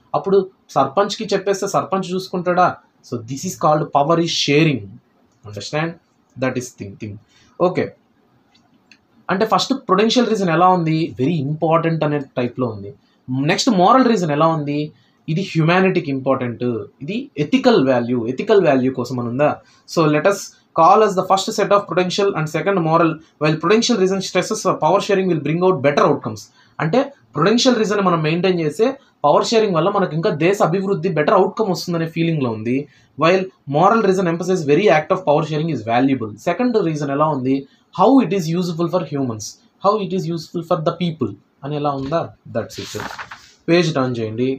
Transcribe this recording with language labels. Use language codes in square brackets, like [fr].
[te] అప్పుడు సర్పంచ్కి చెప్పేస్తే sarpanch చూసుకుంటాడా? [en] So this is called power is sharing. Understand? That is thing. [te] Okay, అంటే ఫస్ట్ ప్రొడెన్షియల్ రీజన్ ఎలా ఉంది? [en] very important [te] అనే టైప్లో ఉంది. నెక్స్ట్, మోరల్ రీజన్ ఎలా ఉంది? ఇది హ్యుమానిటీకి ఇంపార్టెంట్, ఇది ఎథికల్ వాల్యూ కోసం అని ఉందా? [en] So let's call as the first set of prudential and second moral, while prudential reason stresses power sharing will bring out better outcomes. [te] అంటే prudential reason మనం maintain చేసే పవర్ షేరింగ్ వల్ల మనకు ఇంకా దేశ అభివృద్ధి బెటర్ అవుట్కమ్ వస్తుందనే ఫీలింగ్లో ఉంది. [en] While moral reason emphasise very act of power sharing is valuable. [te] Second reason ఎలా ఉంది? [en] How it is useful for humans, how it is useful for the people అని ఎలా ఉందా? That's it. [te] పేజ్ టర్న్ చేయండి.